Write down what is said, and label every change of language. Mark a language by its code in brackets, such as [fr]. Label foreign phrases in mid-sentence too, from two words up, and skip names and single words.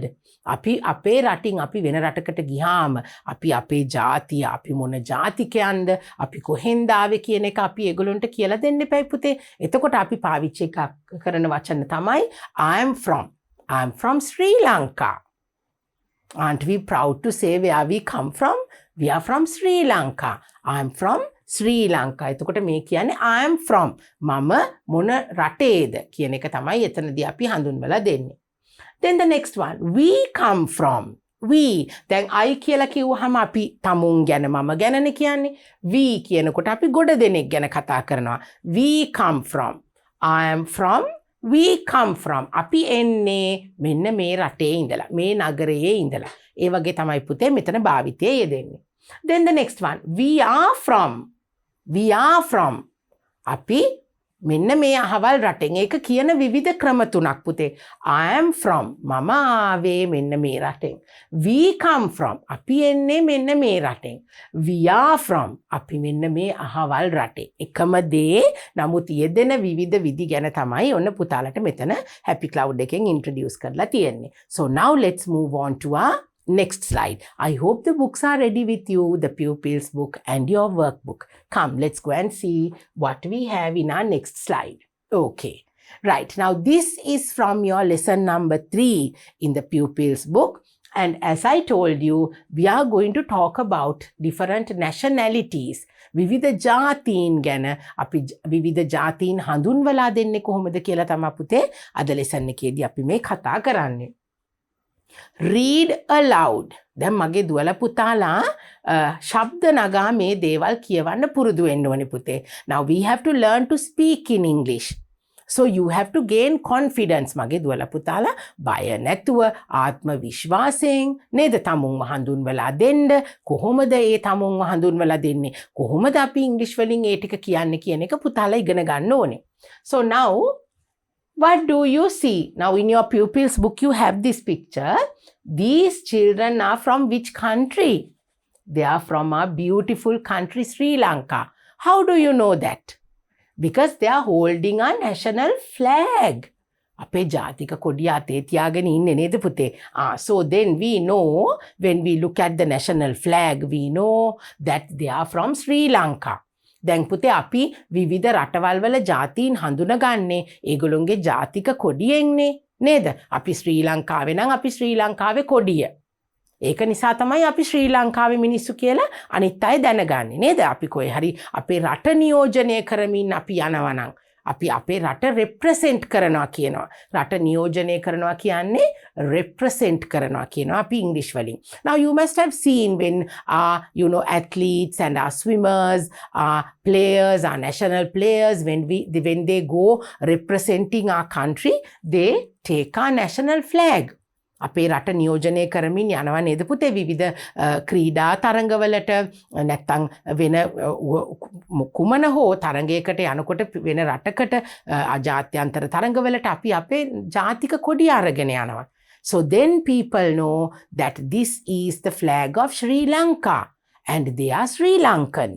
[si] අපි අපේ රටින් අපි වෙන රටකට ගියාම අපි අපේ ජාතිය, අපි මොන ජාතිකයන්ද, අපි කොහෙන්ද ආවේ කියන එක අපි ඒගොල්ලන්ට කියලා දෙන්න එපා පුතේ. එතකොට අපි පාවිච්චි කරන වචන තමයි [en] I'm from Sri Lanka. Aren't we proud to say where we come from? We are from Sri Lanka. I'm from Sri Lanka. [si] එතකොට මේ කියන්නේ [en] I'm from. [si] මම මොන රටේද කියන එක තමයි එතනදී අපි හඳුන්වලා දෙන්නේ. [en] Then the next one, we come from. We. [si] දැන් I කියලා කිව්වහම අපි තමුන් ගැන මම ගැනනේ කියන්නේ. We කියනකොට අපි ගොඩ දෙනෙක් ගැන කතා කරනවා. [en] We come from. I am from. We come from. [si] අපි එන්නේ මෙන්න මේ රටේ ඉඳලා, මේ නගරයේ ඉඳලා. ඒ වගේ තමයි පුතේ මෙතන භාවිතයේ යෙදෙන්නේ. [en] Then the next one, we are from. We are from. [si] අපි මෙන්න මේ අහවල් රටෙන්. ඒක කියන විවිධ ක්‍රම තුනක් පුතේ. [en] I am from. [si] මම ආවේ මෙන්න මේ රටෙන්. [en] We come from. [si] අපි එන්නේ මෙන්න මේ රටෙන්. [en] We are from. [si] අපි මෙන්න මේ අහවල් රටේ. එකම දේ නමුත් යෙදෙන විවිධ විදි ගැන තමයි ඔන්න පුතාලට මෙතන [en] happy cloud [si] එකෙන් introduce කරලා තියෙන්නේ. [en] So now let's move on to our next slide. I hope the books are ready with you, the Pupils book and your workbook. Come, let's go and see what we have in our next slide. Okay. Right. Now, this is from your lesson number 3 in the Pupils book. And as I told you, we are going to talk about different nationalities. [si] විවිධ ජාතීන් ගැන අපි විවිධ ජාතීන් හඳුන්වලා දෙන්නේ කොහොමද කියලා තමයි පුතේ අද lesson එකේදී අපි මේ කතා කරන්නේ. [en] Read aloud. [si] දැන් මගේ දුවලා පුතාලා ශබ්ද නගා මේ දේවල් කියවන්න පුරුදු වෙන්න ඕනේ පුතේ. [en] Now we have to learn to speak in English. So you have to gain confidence. [si] මගේ දුවලා පුතාලා බය නැතුව ආත්ම විශ්වාසයෙන් නේද තමුන්ව හඳුන්වලා දෙන්න. කොහොමද ඒ තමුන්ව හඳුන්වලා දෙන්නේ? කොහොමද අපි ඉංග්‍රීසි වලින් ඒ ටික කියන්නේ කියන එක පුතාලා ඉගෙන ගන්න ඕනේ. [en] So now what do you see? Now in your Pupils book you have this picture. These children are from which country? They are from our beautiful country Sri Lanka. How do you know that? Because they are holding a national flag. [si] අපේ ජාතික කොඩිය අතේ තියාගෙන ඉන්නේ නේද පුතේ? [en] So then we know, when we look at the national flag, we know that they are from Sri Lanka. [si] දැන් පුතේ අපි විවිධ රටවල් වල ජාතීන් හඳුනගන්නේ ඒගොල්ලොන්ගේ ජාතික කොඩියෙන්නේ නේද? අපි ශ්‍රී ලංකාවේ නම් අපි ශ්‍රී ලංකාවේ කොඩිය. ඒක නිසා තමයි අපි ශ්‍රී ලංකාවේ මිනිස්සු කියලා අනිත් අය දැනගන්නේ නේද? අපි කොහේ හරි අපේ රට නියෝජනය කරමින් අපි යනවා නම් අපි අපේ රට represent කරනවා කියනවා. රට නියෝජනය කරනවා කියන්නේ represent කරනවා කියනවා අපි English වලින්. [en] Now you must have seen when athletes and our swimmers, our players, our national players, when they go representing our country, they take our national flag. [si] අපේ රට නියෝජනය කරමින් යනවා නේද පුතේ විවිධ ක්‍රීඩා තරඟවලට නැත්තම් වෙන කුමන හෝ තරඟයකට යනකොට වෙන රටකට ජාත්‍යන්තර තරඟවලට අපි අපේ ජාතික කොඩිය අරගෙන යනවා. [en] So then people know that this is the flag of Sri Lanka and they are Sri Lankans.